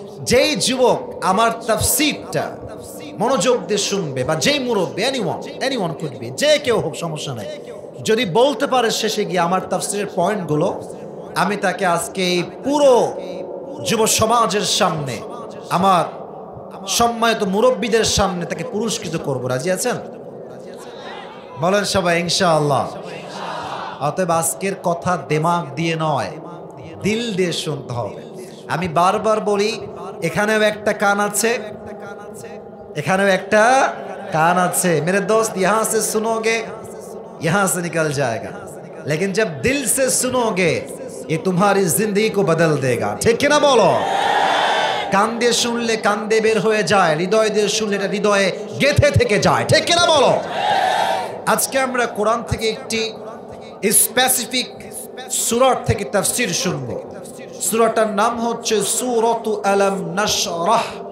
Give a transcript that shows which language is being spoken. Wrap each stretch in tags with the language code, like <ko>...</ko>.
<bn>যেই যুবক আমার তাফসিরটা মনোযোগ দিয়ে শুনবে, বা যেই মুরব্বী,</bn> <en>anyone could be,</en> <bn>যে কেউ হোক, সমস্যা নাই, যদি বলতে পারে শেষে গিয়ে আমার তাফসিরের পয়েন্টগুলো, আমি তাকে আজকে এই পুরো যুব সমাজের সামনে, আমার সম্মানিত মুরব্বীদের সামনে তাকে পুরস্কৃত করব। রাজি আছেন? বলেন সবাই ইনশাআল্লাহ। অতএব আজকের কথা দিমাগ দিয়ে নয়, দিল দিয়ে শুনতে হবে। আমি বারবার বলি, এখানেও একটা কান আছে, এখানেও একটা কান আছে।</bn> <hi>মেরে দোস্ত, यहाँ से सुनोगे यहाँ से निकल जाएगा, लेकिन जब दिल से सुनोगे ये तुम्हारी जिंदगी को बदल देगा।</hi> <bn>ঠিক কিনা বলো? কান দিয়ে শুনলে কান দিয়ে বের হয়ে যায়, হৃদয় দিয়ে শুনলে এটা হৃদয়ে গেঁথে থেকে যায়। ঠিক কিনা বলো? আজকে আমরা কোরআন থেকে একটি স্পেসিফিক সূরা থেকে তাফসীর শুনব। সূরাটার নাম হচ্ছে সূরাতু আলাম নাশরাহ।</bn>